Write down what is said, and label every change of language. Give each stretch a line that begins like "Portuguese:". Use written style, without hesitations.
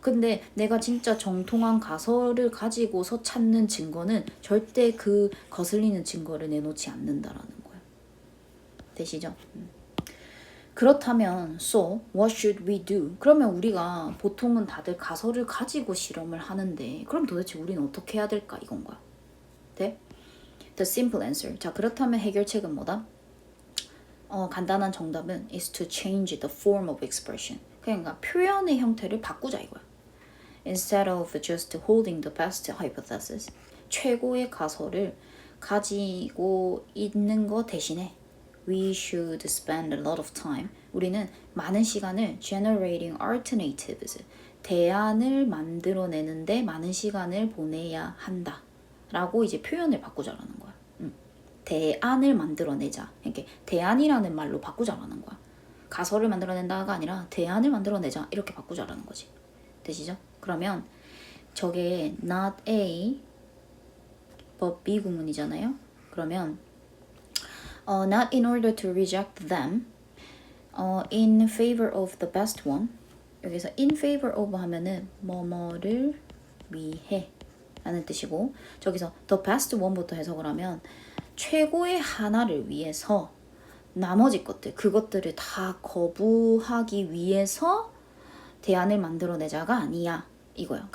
Korean: 근데 내가 진짜 정통한 가설을 가지고서 찾는 증거는 절대 그 거슬리는 증거를 내놓지 않는다라는 거야. 되시죠? 그렇다면
English: so what should we do?
Korean: 그러면 우리가 보통은 다들 가설을 가지고 실험을 하는데 그럼 도대체 우리는 어떻게 해야 될까 이건 거야. 네?
English: The simple answer.
Korean: 자 그렇다면 해결책은 뭐다? 간단한 정답은
English: is to change the form of expression.
Korean: 그러니까 표현의 형태를 바꾸자 이거야.
English: Instead of just holding the best hypothesis,
Korean: 최고의 가설을 가지고 있는 거 대신에
English: we should spend a lot of time.
Korean: 우리는 많은 시간을
English: generating alternatives,
Korean: 대안을 만들어내는데 많은 시간을 보내야 한다 라고 이제 표현을 바꾸자라는 거야. 대안을 만들어내자. 이렇게 대안이라는 말로 바꾸자라는 거야. 가설을 만들어낸다가 아니라 대안을 만들어내자 이렇게 바꾸자라는 거지. 되시죠? 그러면 저게 not A but B 구문이잖아요. 그러면
English: not in order to reject them in favor of the best one.
Korean: 여기서
English: in favor of
Korean: 하면은 뭐뭐를 위해 라는 뜻이고, 저기서
English: the best one
Korean: 부터 해석을 하면 최고의 하나를 위해서 나머지 것들, 그것들을 다 거부하기 위해서 대안을 만들어내자가 아니야 이거야.